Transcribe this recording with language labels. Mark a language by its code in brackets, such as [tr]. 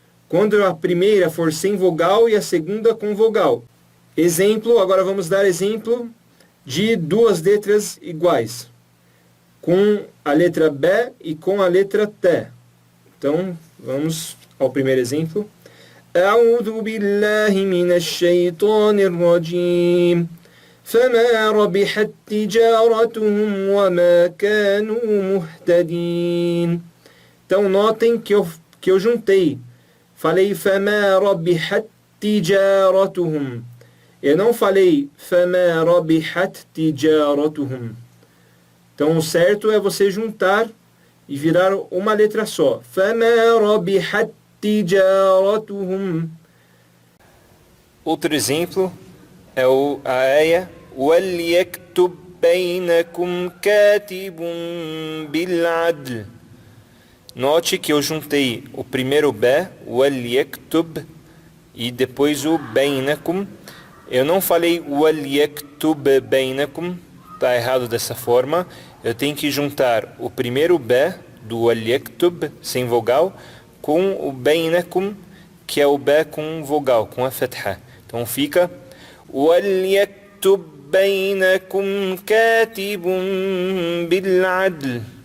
[pt] Quando a primeira for sem vogal e a segunda com vogal. Exemplo, agora vamos dar exemplo de duas letras iguais, com a letra B e com a letra T. Então, vamos ao primeiro exemplo. [ar] أعوذ بالله من الشيطان الرجيم فما ربحت تجارتهم وما كانوا مهتدين. [pt] Então notem que eu juntei. Falei [ar] فما ربحت تجارتهم. [pt] Eu não falei [ar] فما ربحت تجارتهم. [pt] Então o certo é você juntar e virar uma letra só. [ar] فما ربحت تجارتهم. [pt] Outro exemplo é a aia [ar] وَلْيَكْتُبْ بَيْنَكُمْ كَاتِبٌ بِالْعَدْلِ. [pt] Note que eu juntei o primeiro bé, [ar] وَلْيَكْتُبْ, [pt] e depois o [ar] بَيْنَكُمْ. [pt] Eu não falei [ar] وَلْيَكْتُبْ بَيْنَكُمْ, [pt] está errado dessa forma. Eu tenho que juntar o primeiro bé do [ar] وَلْيَكْتُبْ, [pt] sem vogal, com o [ar] بَيْنَكُمْ, [pt] que é o bé com vogal, com a fatha. Então fica [ar] وَلْيَكْتُبْ بَيْنَكُمْ كَاتِبٌ بِالْعَدْلِ.